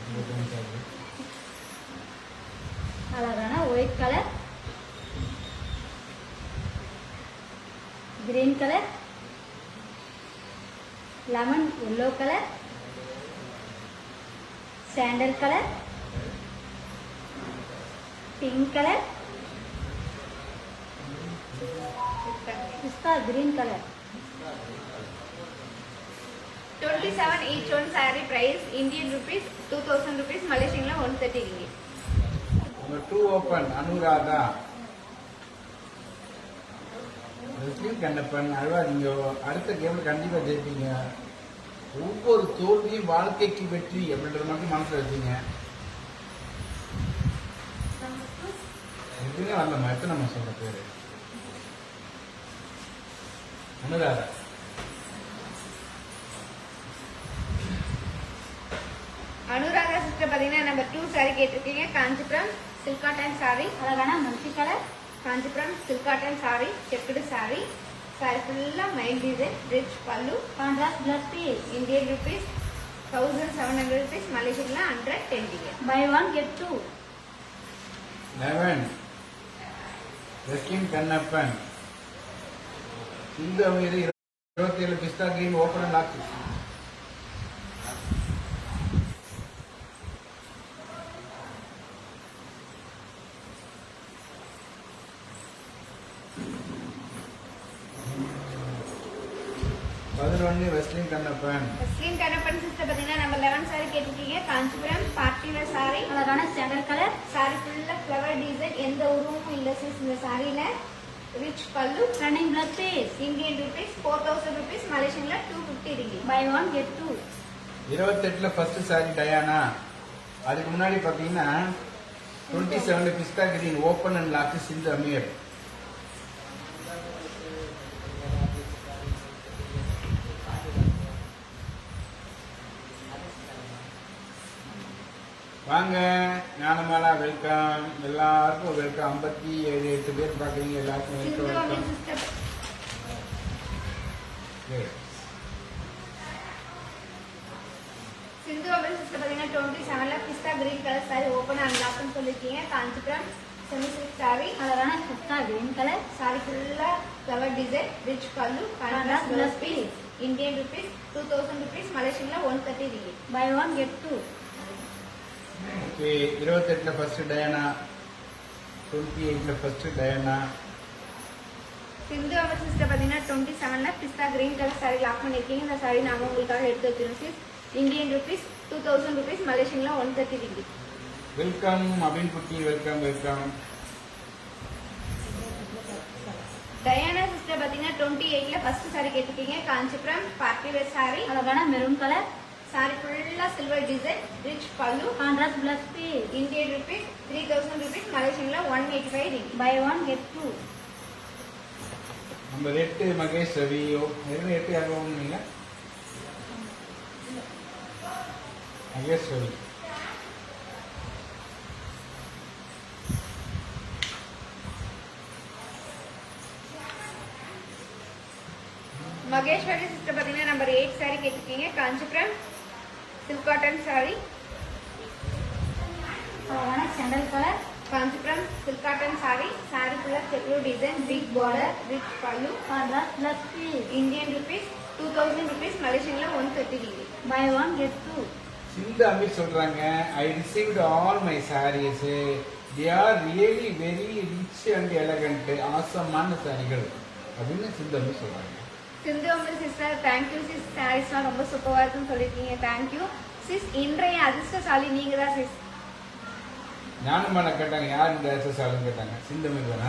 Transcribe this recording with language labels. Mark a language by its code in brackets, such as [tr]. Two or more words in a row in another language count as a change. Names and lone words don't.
[en] அழகான white colour, green colour, lemon yellow colour, sandal colour, pink colour, pista green colour. 27 each one saree price Indian rupees 2000 rupees, Malaysian la 130 ringgit. Number 2 open Anuradha. [ta] ரெஸ்லிங் கண்ணப்பன் அழுவாதீங்க, அடுத்த கேம்ல கண்டிப்பா ஜெயிப்பீங்க. ஒவ்வொரு தோல்வியும் வாழ்க்கைக்கு வெற்றி அப்படின்றது மட்டும் மனசுல வச்சீங்க. எதுவுமே வரலம்மா, எத்தனை நம்ம சொல்ற பேரு அனுராதா. அனுராதா சிஸ்டர் பாத்தீங்கன்னா நம்பர் 2 saree கேட்டிருக்கீங்க. [en] Kanchipuram silk cotton saree, अलगाना multi colour, Kanchipuram silk cotton saree, checked saree, saree fully mile design, rich pallu, contrast blouse piece. Indian rupees 1700 rupees, Malaysian la 110 ringgit. buy 1 get 2. 11 ரெஸ்லிங் கண்ணப்பன் [ta] இந்த மீது [en] 27 pista green open and lock. [ta] வெஸ்லின் கண்ணப்பன். வெஸ்லின் கண்ணப்பன் சிஸ்டர் பாத்தீங்கன்னா நம்பர் 11 saree கேட்டிருக்கீங்க. காஞ்சிபுரம் [en] party wear saree, अलगाना sandal colour, saree fully flower design, [ta] எந்த உருவமும் இல்ல சிஸ். இந்த சாரியில [en] rich pallu, running blouse piece. Indian rupees 4000 rupees, Malaysian la 250 ringgit. buy 1 get 2. [ta] 28ல [en] first saree [ta] டயானா. அதுக்கு முன்னாடி பாத்தீங்கன்னா 27ல [en] pista green open and lock [ta] சிந்து அமீர். வாங்க ஞானமாலா, வெல்கம். எல்லாருக்கும் வெல்கம். 57 8 பேர் பாக்குறீங்க, எல்லாருக்கும் சிந்து அமீர் வெல்கம். சிஸ்டர் சிந்து அமீர் சிஸ்டர் பாத்தீங்கன்னா 27ல [en] pista green colour saree open and lockனு [ta] சொல்லிருக்கீங்க. [en] Kanchipuram semi silk saree, अलगाना pista green colour, saree fully flower design, rich pallu, contrast blouse blouse piece, Indian rupees 2000 rupees, Malaysian la 130 ringgit. buy 1 get 2. [ta] ஓகே. 28ல ஃபர்ஸ்ட் டயானா, 28ல ஃபர்ஸ்ட் டயானா. சிந்து அமர் சிஸ்டர் பாத்தீங்கன்னா 27ல [en] pista green colour saree [ta] லாக் பண்ணிருக்கீங்க. இந்த saree நாம உங்களுக்காக எடுத்து வச்சிருக்கோம் சிஸ். [en] Indian rupees 2000 rupees, Malaysian la 130 ringgit. [ta] வெல்கம் அபின் குட்டி, [en] welcome welcome. [ta] டயானா சிஸ்டர் பாத்தீங்கன்னா 28ல [en] first saree [ta] கேட்டிருக்கீங்க. [en] Kanchipuram party wear saree, अलगाना maroon colour, saree fully silver design, rich pallu, contrast blouse piece. Indian rupees 3000 rupees, Malaysian la 185 ringgit. buy 1 get 2. [ta] நம்பர் 8 மகேஷ் ரவி. என்ன 8 யார் வாங்குனீங்க? மகேஷ் ரவி. மகேஸ்வரி சிஸ்டர் பாத்தீங்கன்னா நம்பர் 8 saree கேட்டிருக்கீங்க. [en] Kanchipuram silk cotton saree, अलगाना sandal colour, Kanchipuram silk cotton saree, saree fully checked design, big border, rich pallu, contrast blouse piece. Indian rupees 2000 rupees, Malaysian la 130 ringgit. buy 1 get 2. [ta] சிந்து அமீர் சொல்றாங்க, [en] I received all my sarees, they are really very rich and elegant, [ta] ஆசமான சாரிகள் அப்படின்னு சிந்து அமீர் சொல்றாங்க. சிந்து அமர் சிஸ்டர் தேங்க்யூ சிஸ், சாரீஸ்லாம் ரொம்ப சூப்பராக இருக்குன்னு சொல்லியிருக்கீங்க. தேங்க்யூ சிஸ். இன்றைய அதிர்ஷ்டசாலி நீங்க தான் சிஸ். ஞானமான கேட்டாங்க, யார் இந்த எஸ்எஸ்ஆர்னு கேட்டாங்க. சிந்து அமீர் தானே?